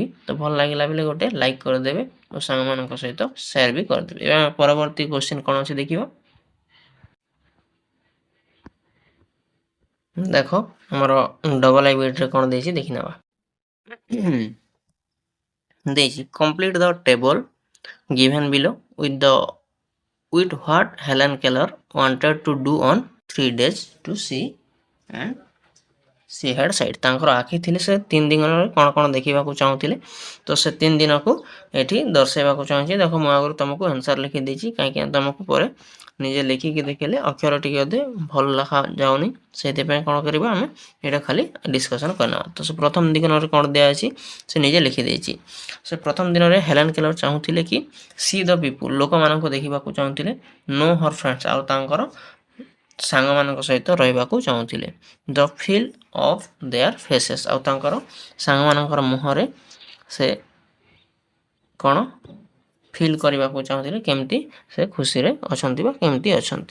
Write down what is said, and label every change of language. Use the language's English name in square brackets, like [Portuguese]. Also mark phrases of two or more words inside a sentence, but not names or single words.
[Odia] ତ ଭଲ ଲାଗିଲା ବେଲେ ଗୋଟେ ଲାଇକ୍ କରିଦେବେ ଓ ସାଙ୍ଗମାନଙ୍କ ସହିତ ସେୟାର ବି କରିଦେବେ। ଏବେ ପରବର୍ତ୍ତୀ କ୍ୱେଶ୍ଚିନ୍ କ'ଣ ଅଛି ଦେଖିବା। ଦେଖ ଆମର ଡବଲ ଆଇ ବିଟ୍ରେ କ'ଣ ଦେଇଛି ଦେଖିନେବା। [English] ଦେଇଛି complete the table given below with what Helen Keller wanted to do on 3 days to see and she had sight। [Odia] ତାଙ୍କର ଆଖି ଥିଲେ ସେ 3 ଦିନରେ କ'ଣ କ'ଣ ଦେଖିବାକୁ ଚାହୁଁଥିଲେ। ତ ସେ 3 ଦିନକୁ ଏଠି ଦର୍ଶାଇବାକୁ ଚାହୁଁଛି। ଦେଖ ମୁଁ ଆଗରୁ ତୁମକୁ ଆନ୍ସର୍ ଲେଖିଦେଇଛି, କାହିଁକି ନା ତୁମକୁ ପରେ ନିଜେ ଲେଖିକି ଦେଖିଲେ ଅକ୍ଷର ଟିକେ ଅଧେ ଭଲ ଲେଖା ଯାଉନି, ସେଥିପାଇଁ କ'ଣ କରିବା ଆମେ ଏଇଟା ଖାଲି ଡିସ୍କସନ୍ କରିନେବା। ତ ସେ ପ୍ରଥମ ଦିନରେ କ'ଣ ଦିଆଅଛି ସେ ନିଜେ ଲେଖିଦେଇଛି। ସେ ପ୍ରଥମ ଦିନରେ ହେଲେନ୍ କେଲର ଚାହୁଁଥିଲେ କି [English] see the people, [Odia] ଲୋକମାନଙ୍କୁ ଦେଖିବାକୁ ଚାହୁଁଥିଲେ। [English] know her friends, [Odia] ଆଉ ତାଙ୍କର ସାଙ୍ଗମାନଙ୍କ ସହିତ ରହିବାକୁ ଚାହୁଁଥିଲେ। [English] the feel of their faces, [Odia] ଆଉ ତାଙ୍କର ସାଙ୍ଗମାନଙ୍କର ମୁହଁରେ ସେ କ'ଣ ଫିଲ୍ କରିବାକୁ ଚାହୁଁଥିଲେ, କେମିତି ସେ ଖୁସିରେ ଅଛନ୍ତି ବା କେମିତି ଅଛନ୍ତି।